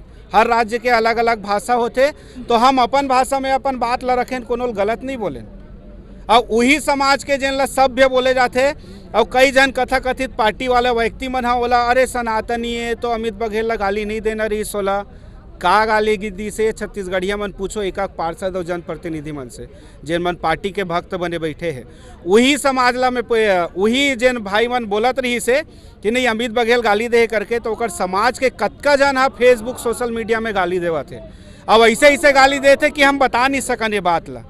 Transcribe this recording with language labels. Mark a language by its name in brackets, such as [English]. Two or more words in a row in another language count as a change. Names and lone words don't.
[Chhattisgarhi] हर राज्य के अलग अलग भाषा होते, तो हम अपन भाषा में अपन बात ला रखें, कोनो गलत नहीं बोलें। और वही समाज के जिन ला सभ्य बोले जाते, और कई जन कथा कथित पार्टी वाला व्यक्ति मन बोला अरे सनातनी है तो अमित बघेल ला गाली नहीं देना रही सोला, का गाली दी से छत्तीसगढ़िया मन पूछो एक पार्षद और जनप्रतिनिधि मन से जिन मन पार्टी के भक्त बने बैठे हैं, वही समाज ला में वही जिन भाई मन बोलत रही से कि नहीं अमित बघेल गाली दे करके, तो ओकर समाज के कतका जन हा फेसबुक सोशल मीडिया में गाली देवा थे। अब ऐसे ऐसे गाली देते कि हम बता नहीं सकन ये बात ला।